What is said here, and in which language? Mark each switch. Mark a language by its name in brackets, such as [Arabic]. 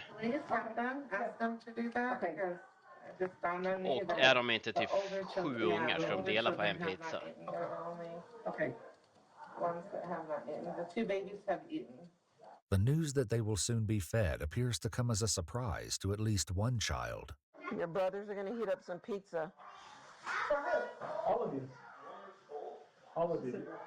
[English] I just have them, ask them to do that because I just found them. [Swedish] Och är de inte typ 7 ungar ska de dela på en pizza? [English] Okay. Ones that have not eaten. The 2 babies have eaten. The news that they will soon be fed appears to come as a surprise to at least one child. Your brothers are going to heat up some pizza. All of you. All of you.